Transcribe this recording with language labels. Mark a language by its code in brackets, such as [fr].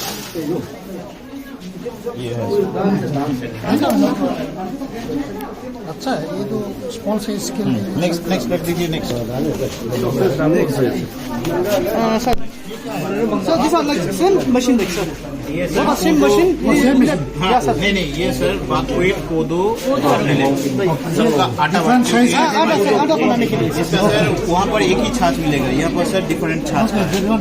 [hi] ये है अच्छा है ये तो स्मॉल साइज के लिए। नेक्स्ट रख दीजिए। Next [en] Sir, these are like same machine, like sir. Yes, Sir, same machine. [hi] हाँ नहीं ये सर बाकवेट कोदो सबका आटा आटा बनाने के लिए। इसका सर वहाँ पर एक ही छाछ मिलेगा, यहाँ पर सर डिफरेंट छाछ है।